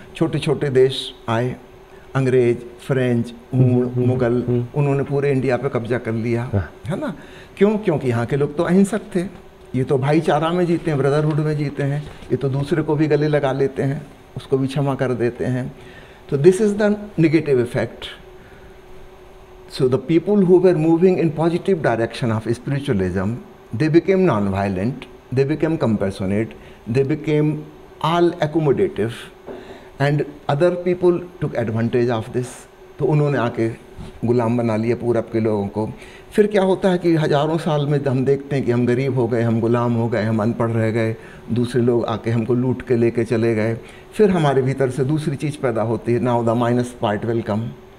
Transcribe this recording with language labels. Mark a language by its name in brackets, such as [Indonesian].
[Hindi] छोटे छोटे देश आए, अंग्रेज, फ्रेंच, मुगल, उन्होंने पूरे इंडिया पे कब्जा कर लिया, है ना. क्यों? क्योंकि यहाँ के लोग तो अहिंसक थे. ये तो भाईचारा में जीते हैं, ब्रदरहुड में जीते हैं. ये तो दूसरे को भी गले लगा लेते हैं, उसको भी क्षमा कर देते हैं. [English] तो this is the negative effect. So the people who were moving in positive direction of spiritualism, they became non-violent, they became compassionate, they became all accommodative, and other people took advantage of this. [Hindi] तो उन्होंने आके गुलाम बना लिया पूरब के लोगों को. फिर क्या होता है कि हज़ारों साल में हम देखते हैं कि हम गरीब हो गए, हम गुलाम हो गए, हम अनपढ़ रह गए, दूसरे लोग आके हमको लूट के लेके चले गए. फिर हमारे भीतर से दूसरी चीज़ पैदा होती है. [English] Now the minus part will come.